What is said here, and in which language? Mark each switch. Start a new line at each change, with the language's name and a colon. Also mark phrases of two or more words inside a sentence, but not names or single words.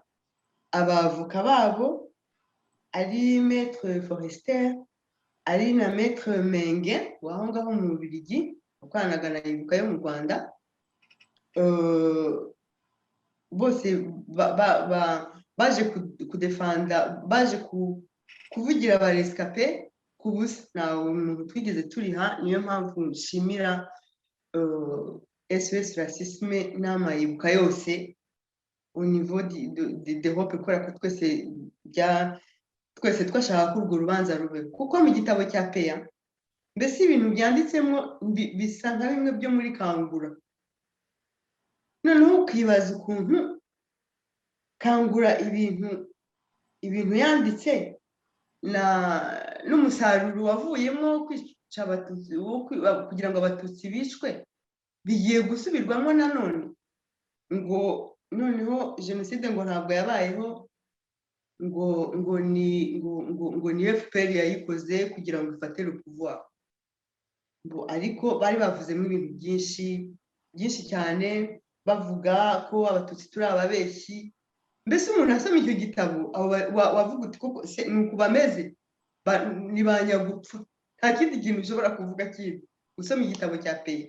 Kinyarwanda: Abavoka babo ari Maître Forester, ari na Maître Menge waho ngaho mu Bubiligi ukoranaga na ibuka yo mu Rwanda, bose baje kudefanda, baje kuvugira abarescape ku busa, nta umuntu twigeze turiha. Niyo mpamvu nshimira SOS Racisme n'amayibuka yose
French: au niveau d'Europe,
Kinyarwanda: kubera ko twese twashaka ko urwo rubanza rube, kuko mu gitabo cya Peya mbese ibintu byanditsemo bisa nka bimwe byo muri Kangura. Noneho ukibaza ukuntu Kangura ibintu yanditse n'umusaruro wavuyemo kwica abatutsi kugira ngo abatutsi bicwe bigiye gusubirwamo nanone, ngo noneho jenoside ngo ntabwo yabayeho, ngo ni FPR yayikoze kugira ngo ifate
French: le pouvoir.
Kinyarwanda: Ariko bari bavuzemo ibintu byinshi cyane, bavuga ko abatutsi turi ababeshyi. Mbese umuntu asoma icyo gitabo wavuga uti koko ni uku bameze, ni banyagupfa, nta kindi kintu ushobora kuvuga kindi usoma igitabo cya Peya.